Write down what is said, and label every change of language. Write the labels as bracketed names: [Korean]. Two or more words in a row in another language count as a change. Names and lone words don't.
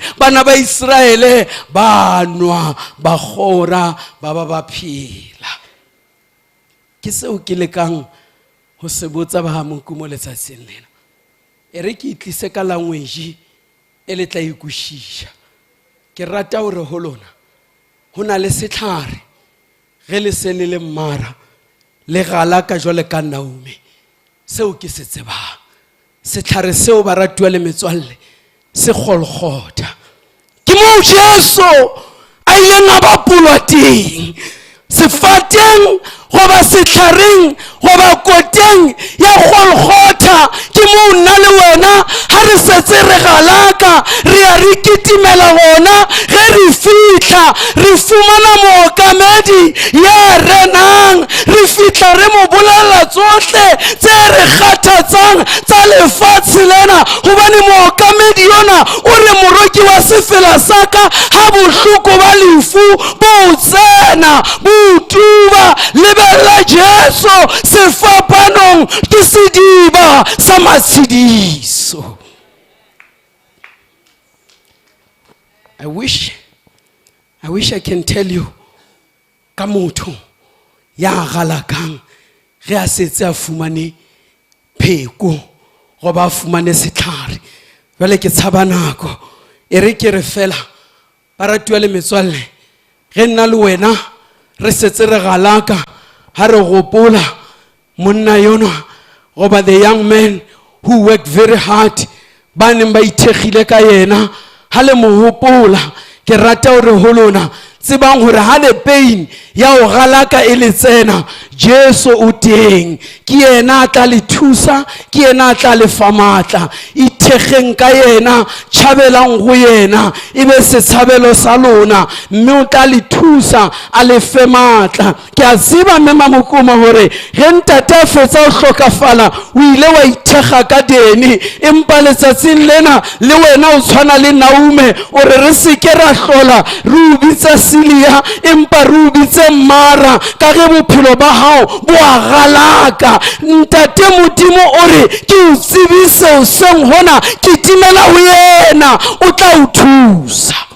[Southern Sotho] Bana ba Israele ba nwa ba gora ba ba phela. Ke seo ke lekang ho se botsa ba ha Mokumo letsatsing lena. E re ke itlise ka language e le tla ikushisha. Ke rata hore ho lona ho na le setlhare ge le se le mmara le galaka jwale ka Naume. Seo ke se tsebang setlhare seo baratuwa le metswalle se Golgotha. Ke moo Jesu a ileng a bapolwa teng sefateng goba setlhareng goba koteng ya Golgotha. Ke moo nna le wena ha re setse re galaka re a re kitimela gona. Ge re fihla re fumana mookamedi ya renang, re fihla re mo bolela tsohle tse re kgathatsang tsa lefatshe lena hobane mookamedi yona o re moroki wa sefela saka ha bohloko ba lefu bo tsena bo tuba. Lebella Jesu sefapanong ke sediba sa matshidiso. [English] I wish I can tell you [Southern Sotho] ka motho ya galakang ge a setse a fumane pheko goba a fumane setlhare. Jwale ke tshaba nako e re ke re fela baratuwa le metswalle ge nna le wena re setse re galaka ha re gopola monna yona goba [English] the young man who worked very hard [Southern Sotho] ba neng ba ithekgile ka yena. Ha le mo hopola ke rata hore ho lona tsebang hore ha le pain ya o galaka e le tsena Jesu o teng, ke yena a tla le thusa, ke yena a tla le fa matla. [Northern Sotho] Ithekgeng ka yena, tšhabelang go yena, e be setšhabelo sa lona, mme o tla le thusa a le fe matla. Ke a tseba mme Mokumo gore ge ntate a fetsa o hlokafala o ile wa ithekga ka Deni, [Southern Sotho] empa letsatsing lena le wena o tshwana le Naume o re re se ke ra hlola re o bitsa Silia empa re o bitse Mara ka ge bophelo ba hao bo a galaka. Ntate Modimo o re ke o tsebise o seng hona ke timela ho yena o tla o thusa.